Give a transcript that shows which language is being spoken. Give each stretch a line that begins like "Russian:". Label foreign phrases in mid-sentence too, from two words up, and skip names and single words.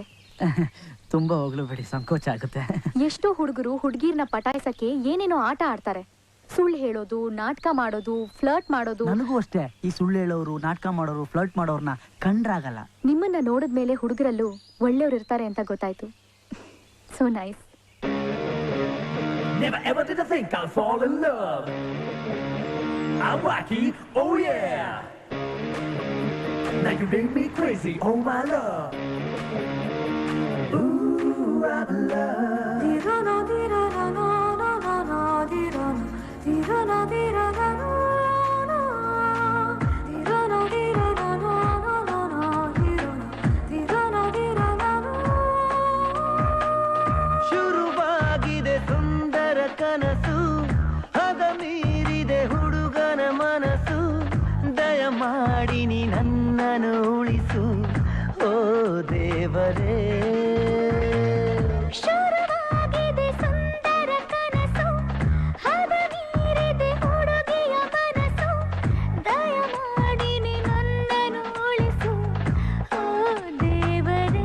Kannada: ತುಂಬಾ ಹೋಗ್ಲು ಬಿಡಿ, ಸಂಕೋಚ ಆಗುತ್ತೆ. ಎಷ್ಟೋ ಹುಡುಗರು ಹುಡುಗಿರ್ನ ಪಟಾಯಿಸಕ್ಕೆ ಏನೇನೋ ಆಟ ಆಡ್ತಾರೆ. ಸುಳ್ಳು ಹೇಳೋದು, ನಾಟಕ ಮಾಡೋದು, ಫ್ಲರ್ಟ್ ಮಾಡೋದು. ನನಗೂ ಅಷ್ಟೇ, ಈ ಸುಳ್ಳು ಹೇಳೋರು, ನಾಟಕ ಮಾಡೋರು, ಫ್ಲರ್ಟ್ ಮಾಡೋರ್ನ ಕಂಡ್ರಾಗಲ್ಲ. ನಿಮ್ಮನ್ನ ನೋಡಿದ್ಮೇಲೆ ಹುಡುಗರಲ್ಲೂ ಒಳ್ಳೆಯವ್ರು ಇರ್ತಾರೆ ಅಂತ ಗೊತ್ತಾಯ್ತು.
English: so nice. Never ever did I think I'd fall in love. I'm wacky, oh yeah. Now you make me crazy, oh my love. Ooh, I'm in love. Dirana, dirana, no, no, no, no, dirana, dirana, dirana, no, no, dirana, dirana, no, no, no, no, dirana, dirana, dirana, no.
Kannada: ಶುರುವಾಗಿದೆ ಸುಂದರ ಕನಸು, ಹದ ಮೀರಿದೆ ಹುಡುಗನ ಮನಸ್ಸು, ದಯಮಾಡಿ ನೀ ನನ್ನನ್ನು ಉಳಿಸು, ಓ ದೇವರೇ. ಶುರುವಾಗಿದೆ ಸುಂದರ ಕನಸು, ಹದ ಮೀರಿದೆ ಹುಡುಗಿಯ ಮನಸ್ಸು, ದಯಮಾಡಿ ನೀ ನನ್ನನ್ನು ಉಳಿಸು, ಓ ದೇವರೇ.